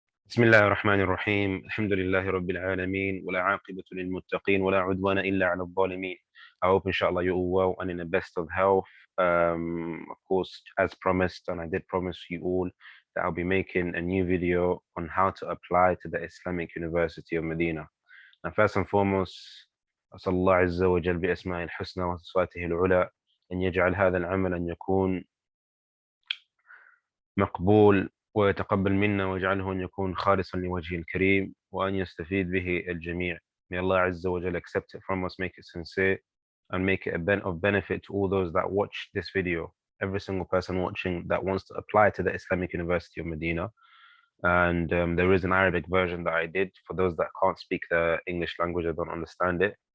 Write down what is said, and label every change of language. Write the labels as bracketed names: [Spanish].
[Arabic] بسم الله الرحمن الرحيم الحمد لله رب العالمين ولا عاقبة للمتقين ولا عدوان إلا على الظالمين. [English] I hope inshallah you're all well and in the best of health. Of course, as promised, and I did promise you all that I'll be making a new video on how to apply to the Islamic University of Medina. Now, first and foremost, [Arabic] أسأل الله عز وجل بأسماء الحسنى وصفاته العلى أن يجعل هذا العمل أن يكون مقبول ويتقبل منا واجعله أن يكون خالصا لوجهه الكريم وأن يستفيد به الجميع. [English] May Allah Azza wa Jal accept it from us, make it sincere, and make it of benefit to all those that watch this video. Every single person watching that wants to apply to the Islamic University of Medina. And there is an Arabic version that I did for those that can't speak the English language or don't understand it.